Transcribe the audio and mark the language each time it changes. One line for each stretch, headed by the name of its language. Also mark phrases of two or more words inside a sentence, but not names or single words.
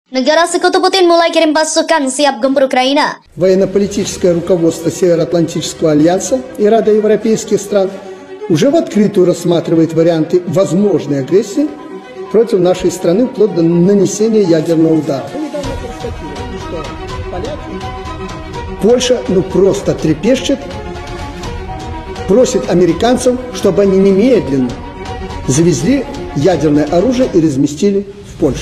Indonesian: Negara sekutu Putin mulai kirim pasukan siap gempur Ukraina.
Russian: Военно-политическое руководство Североатлантического альянса и Рада европейских стран уже в открытую рассматривает варианты возможной агрессии против нашей страны вплоть до нанесения ядерного удара. Польша просто трепещет, просит американцев, чтобы они немедленно завезли ядерное оружие и разместили в Польше.